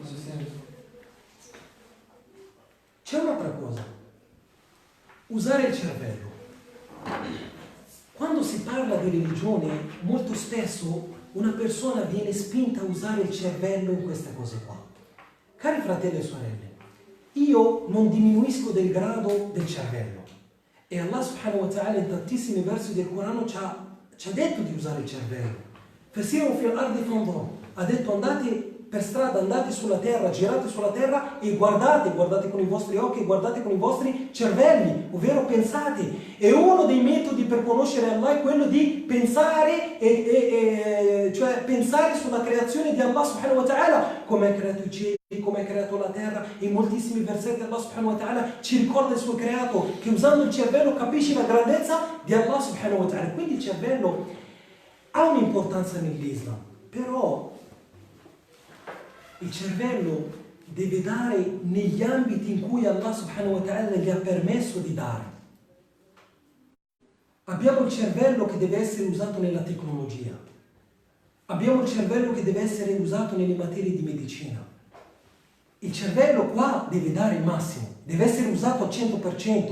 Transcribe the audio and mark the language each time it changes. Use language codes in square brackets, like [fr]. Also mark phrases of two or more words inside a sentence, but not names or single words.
[it] C'è un'altra cosa: usare il cervello. Quando si parla di religione, molto spesso una persona viene spinta a usare il cervello in queste cose qua. Cari fratelli e sorelle, io non diminuisco del grado del cervello, e Allah [ar] سبحانه وتعالى [it] in tantissimi versi del Corano ci ha detto di usare il cervello. [ar] فسيروا في الأرض فانظروا, [it] ha detto andate per strada, andate sulla terra, girate sulla terra e guardate con i vostri occhi, guardate con i vostri cervelli, ovvero pensate. E uno dei metodi per conoscere Allah è quello di pensare, cioè pensare sulla creazione di Allah [ar] سبحانه وتعالى, [it] come ha creato i cieli, come ha creato la terra. In moltissimi versetti Allah [ar] سبحانه وتعالى [it] ci ricorda il suo creato, che usando il cervello capisci la grandezza di Allah [ar] سبحانه وتعالى. [it] Quindi il cervello ha un'importanza nell'Islam, però il cervello deve dare negli ambiti in cui Allah [ar] سبحانه وتعالى [it] gli ha permesso di dare. Abbiamo il cervello che deve essere usato nella tecnologia, abbiamo il cervello che deve essere usato nelle materie di medicina. Il cervello qua deve dare il massimo, deve essere usato al 100%.